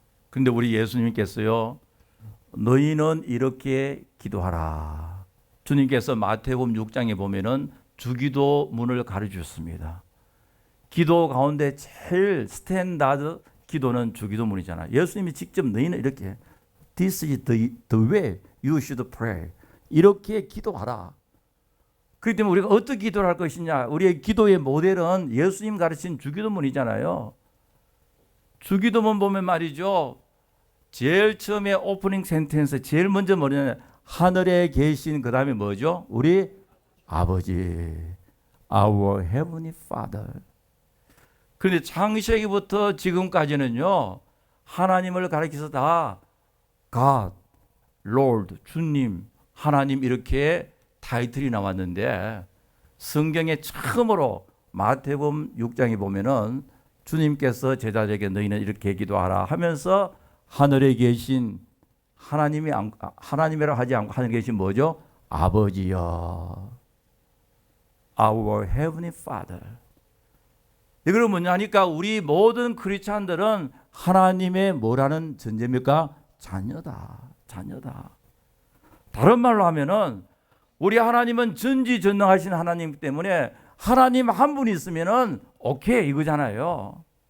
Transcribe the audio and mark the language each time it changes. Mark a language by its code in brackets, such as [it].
[ko] 그런데 우리 예수님께서요, 너희는 이렇게 기도하라. 주님께서 마태복음 6장에 보면은 주기도문을 가르쳐 주셨습니다. 기도 가운데 제일 스탠다드 기도는 주기도문이잖아요. 예수님이 직접 너희는 이렇게 [en] This is the way you should pray. [ko] 이렇게 기도하라. 그렇기 때문에 우리가 어떻게 기도를 할 것이냐. 우리의 기도의 모델은 예수님 가르친 주기도문이잖아요. 주기도문 보면 말이죠, 제일 처음에 오프닝 센텐스 제일 먼저 뭐냐면 하늘에 계신, 그 다음에 뭐죠? 우리 아버지, [en] Our Heavenly Father. [ko] 그런데 창세기부터 지금까지는요, 하나님을 가리켜서 다 God, Lord, 주님, 하나님 이렇게 타이틀이 나왔는데 성경에 처음으로 마태복음 6장에 보면은 주님께서 제자들에게 너희는 이렇게 기도하라 하면서 하늘에 계신 하나님이라 하지 않고 하늘에 계신 뭐죠? 아버지여, [en] Our Heavenly Father. [ko] 이걸 뭐냐 하니까 우리 모든 크리스찬들은 하나님의 뭐라는 존재입니까? 자녀다. 자녀다. 다른 말로 하면은 우리 하나님은 전지전능하신 하나님 때문에 하나님 한 분 있으면은 오케이 이거잖아요.